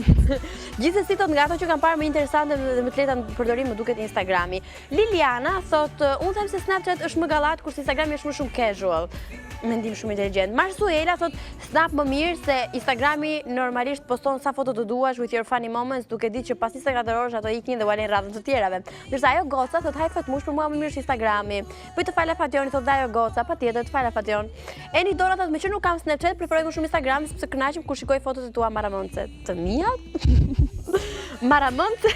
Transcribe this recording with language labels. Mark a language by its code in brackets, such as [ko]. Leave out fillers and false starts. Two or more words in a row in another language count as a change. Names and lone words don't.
[sq] Gjithsesi thot nga ato që kam parë më interesante dhe më të lehta në përdorim më duket Instagrami. Liliana thot, unë them se Snapchat është më gallat kurse Instagrami është më shumë casual. mendim shumë inteligjent. Marsuela thot snap më mirë se Instagrami normalisht poston sa foto të duash [en] with your funny moments, [sq] duke ditë që pas 24 orësh ato iknin dhe u alen radhën të tjerave. Ndërsa ajo Goca thot haj fatmush për mua më mirë se Instagrami. Po të fala Fationi thot ajo Goca, patjetër të fala Fation. Eni Dora thot me që nuk kam Snapchat, preferoj më shumë Instagram sepse kënaqem kur shikoj fotot e tua maramëndse. Të mia? Maramëndse.